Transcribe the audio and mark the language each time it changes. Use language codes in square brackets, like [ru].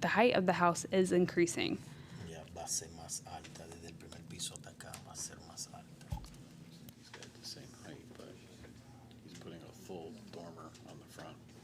[en] The height of the house is increasing. [es] Ya va a ser más alta desde el primer piso hasta acá, va a ser más alta. [en] He's got the same height, but he's putting a full dormer on the front.